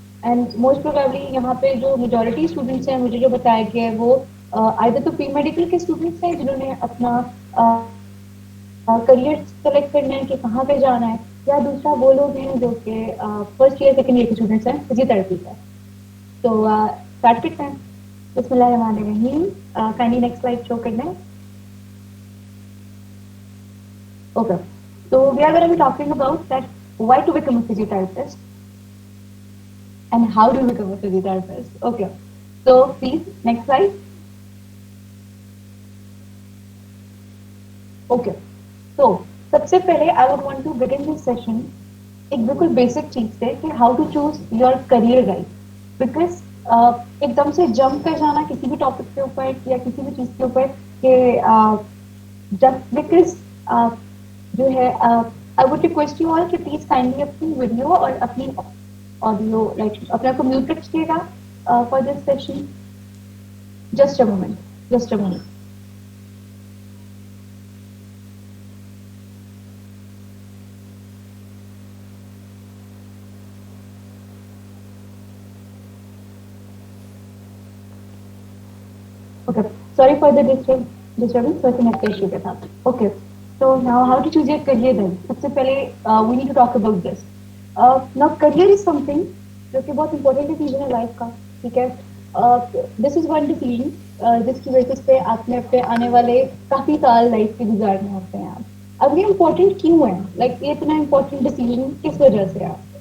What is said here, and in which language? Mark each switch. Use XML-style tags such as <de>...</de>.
<hi>And most probably यहाँ पे जो मेजॉरिटी स्टूडेंट्स हैं मुझे जो बताया गया है वो आइदर तो प्री मेडिकल के स्टूडेंट्स हैं जिन्होंने अपना करियर सेलेक्ट करना है कि कहाँ पे जाना है, या दूसरा वो लोग हैं जो कि फर्स्ट ईयर सेकेंड ईयर के स्टूडेंट्स हैं फिजियोथेरेपी का. तो स्टार्ट करते हैं. बिस्मिल्लाहिर्रहमानिर्रहीम.</hi> <en>Kindly next slide show करना है. Okay. So we are going to be talking about that why to become a physiotherapist and how to become a physiotherapist. Okay. So please next slide. Okay. So</en> <hi>सबसे पहले</hi> <en>I would want to begin this session</en> <hi>एक बिल्कुल basic चीज से कि</hi> <en>how to choose your career guide.</en> <hi>Because एकदम से jump कर जाना किसी भी टॉपिक के ऊपर या किसी भी चीज के ऊपर कि जब बिकॉज जो है</hi> <en>I would request you all</en> <hi>कि प्लीज काइंडली अपनी वीडियो और अपनी ऑडियो लाइक अपने आप को म्यूट रखिएगा</hi> <en>For this session. Just a moment. Okay, sorry for the disturbance, but net issue के साथ. Okay, so now how to choose your career then?</en> <hi>सबसे पहले</hi> <en>we need to talk about this. Now career is something</en> <hi>जो कि बहुत</hi> <en>important decision है life का.</en> <hi>ठीक है,</hi> <en>this is one decision</en> <hi>जिसकी बेसिस पे आपने अपने आने वाले काफी साल लाइफ के गुजारने होते हैं. अब ये इम्पोर्टेंट क्यों है, लाइक ये इतना इम्पोर्टेंट डिसीजन किस वजह से है?</hi>